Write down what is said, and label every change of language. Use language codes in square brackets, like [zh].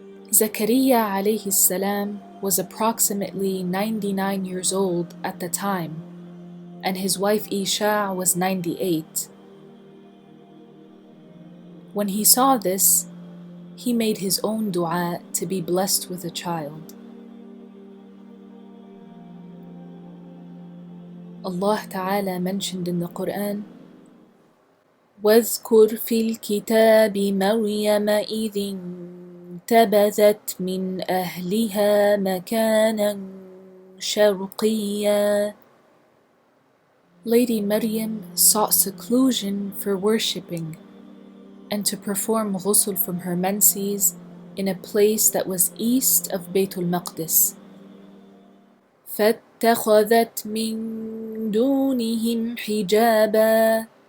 [en] Zakaria alayhi salam was approximately 99 years old at the time, and his wife Eesaa was 98. When he saw this, he made his own dua to be blessed with a child. Allah Ta'ala mentioned in the Quran, [ar] وَاذْكُرْ فِي الْكِتَابِ مَرْيَمَ إِذِ انتبذت من أهلها مكانا شرقيا. [en] Lady Maryam sought seclusion for worshipping and to perform ghusl from her menses in a place that was east of Baytul Maqdis. [ar] فَاتَّخَذَتْ مِن دُونِهِمْ حِجَابًا.